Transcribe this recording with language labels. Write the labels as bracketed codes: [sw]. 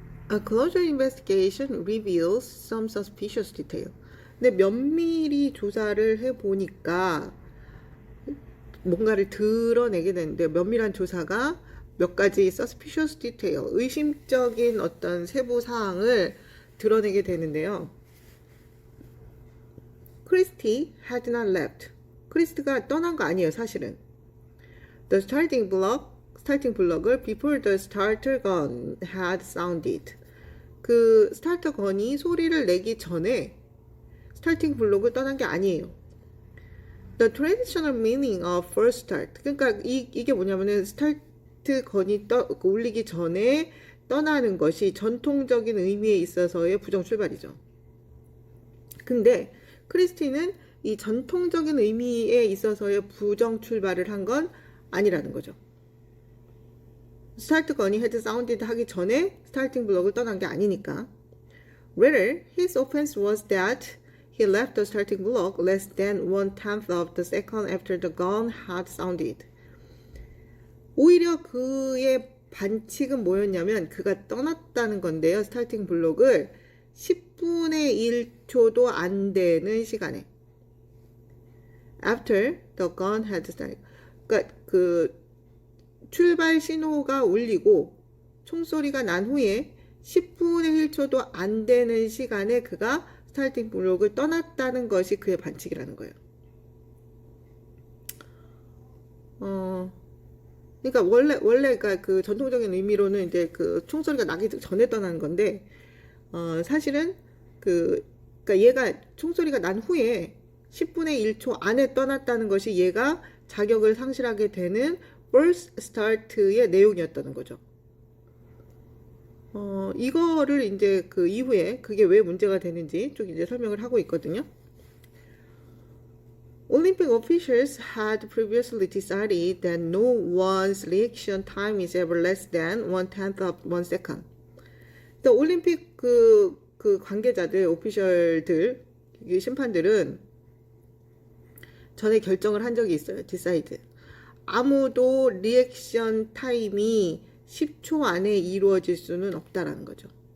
[en] A closer investigation reveals some suspicious detail. [ko] 근데 면밀히 조사를 해보니까 뭔가를 드러내게 되는데 면밀한 조사가 몇 가지 [en] suspicious detail, [ko] 의심적인 어떤 세부 사항을 드러내게 되는데요. [en] 크리스티 had not left. [ko] 크리스티가 떠난 거 아니에요, 사실은. [en] The starting block을 before the starter gun had sounded. [ko] 그 스타터 건이 소리를 내기 전에 스타팅 블록을 떠난 게 아니에요. [en] The traditional meaning of first start. [ko] 그러니까 이게 뭐냐면은 스타트 건이 울리기 전에 떠나는 것이 전통적인 의미에 있어서의 부정 출발이죠. 근데 크리스티는 이 전통적인 의미에 있어서의 부정 출발을 한 건 아니라는 거죠. 스타트 건이 헤드 사운디드 하기 전에 스타팅 블록을 떠난 게 아니니까. [en] Rather, his offense was that he left the starting block less than 1/10 of the second after the gun had sounded. [ko] 오히려 그의 반칙은 뭐였냐면 그가 떠났다는 건데요. 스타팅 블록을 10분의 1초도 안 되는 시간에 [en] after the gun had started. [ko] 그러니까 그 출발 신호가 울리고 총소리가 난 후에 10분의 1초도 안 되는 시간에 그가 스타팅 블록을 떠났다는 것이 그의 반칙이라는 거예요. 그러니까 원래가 그 전통적인 의미로는 이제 그 총소리가 나기 전에 떠나는 건데, 사실은 그러니까 얘가 총소리가 난 후에 10분의 1초 안에 떠났다는 것이 얘가 자격을 상실하게 되는 first start의 내용이었다는 거죠. 이거를 이제 그 이후에 그게 왜 문제가 되는지 쭉 이제 설명을 하고 있거든요. [en] Olympic officials had previously decided that no one's reaction time is ever less than 1/10 of 1 second. [ko] 올림픽 그 관계자들, 오피셜들, 심판들은 전에 결정을 한 적이 있어요. [en] decide. [ko] 아무도 리액션 타임이 10초 안에 이루어질 수는 없다라는 거죠.